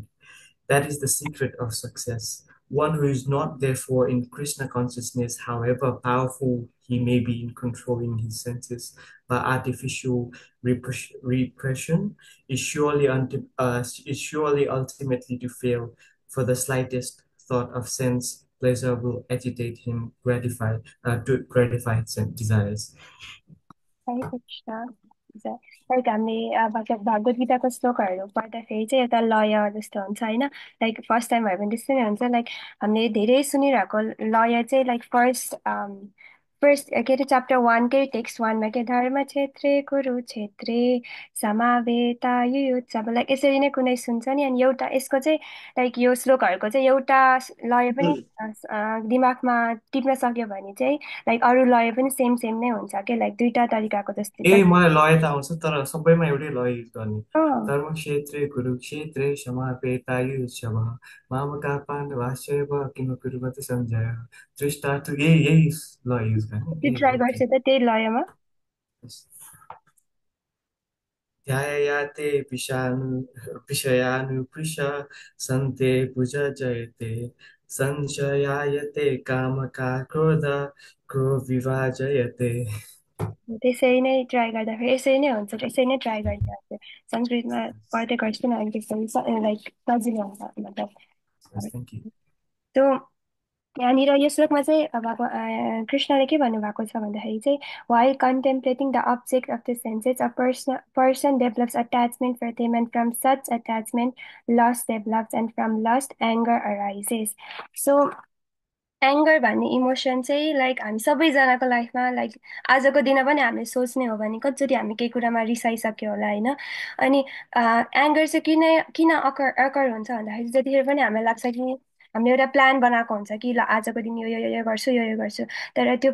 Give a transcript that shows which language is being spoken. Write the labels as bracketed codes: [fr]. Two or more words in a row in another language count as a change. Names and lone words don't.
[en] That is the secret of success. One who is not, therefore, in Krishna consciousness, however powerful he may be in controlling his senses by artificial repression, is surely ultimately to fail, for the slightest thought of sense pleasure will agitate him to gratify his desires. [ne] हरे कृष्ण लाइक हामीले भागवत गीताको श्लोकहरू पढ्दाखेरि चाहिँ एउटा लय जस्तो हुन्छ होइन [en] like first time [ne] भयो भने त्यस्तै नै हुन्छ लाइक हामीले धेरै सुनिरहेको लय चाहिँ [en] like first [ne] के अरे [en] chapter oneकै text oneमा [ne] के [sa] धर्म क्षेत्रे कुरुक्षेत्रे समावेता युयुत्सव [ne] लाइक यसरी नै कुनै सुन्छ नि अनि एउटा यसको चाहिँ लाइक यो श्लोकहरूको चाहिँ एउटा लय पनि दिमागमा टिप्न सक्यो भने चाहिँ लाइक अरू लय पनि [en] same same [ne] नै हुन्छ कि लाइक दुईटा तरिकाको जस्तै ए जस्तो मलाई लय त आउँछ तर सबैमा एउटै लय युज गर्ने अँ [sa] धर्मक्षेत्रे कुरुक्षेत्रे समापेतायुत्सवः मामका पाण्डवाश्चैव किम कुर्वन्ति सञ्जय दृष्टार्थ यही लय युज गर्ने [ne] त्यो यही ट्राई हो गर्छु त त्यही लयमा [sa] ध्यायाते विषयानुपृश सन्ते भुजजयते संशयायते कामका क्रो विभाजयते [ne] त्यसरी नै ट्राई गर्दाखेरि यसरी नै हुन्छ यसरी नै ट्राई गरिरहेको संस्कृतमा पढ्दै गर्छु न अनि त्यसरी लाइक सजिलो हुन्छ मतलब [en] thank you [ne] त्यो यहाँनिर यो श्लोकमा चाहिँ कृष्णले के भन्नुभएको छ भन्दाखेरि चाहिँ [en] while contemplating the object of the senses a person develops attachment for them and from such attachment lust develops and from lust anger arises [ne] so एङ्गर भन्ने इमोसन चाहिँ लाइक हामी सबैजनाको लाइफमा लाइक आजको दिन पनि हामीले सोच्ने हो भने कतिचोटि हामी केही कुरामा रिसाइसक्यो होला होइन अनि एङ्गर चाहिँ किन अकर अकर हुन्छ भन्दाखेरि जतिखेर पनि हामीलाई लाग्छ कि हामीले एउटा प्लान बनाएको हुन्छ कि ल आजको दिन यो गर्छु यो गर्छु तर त्यो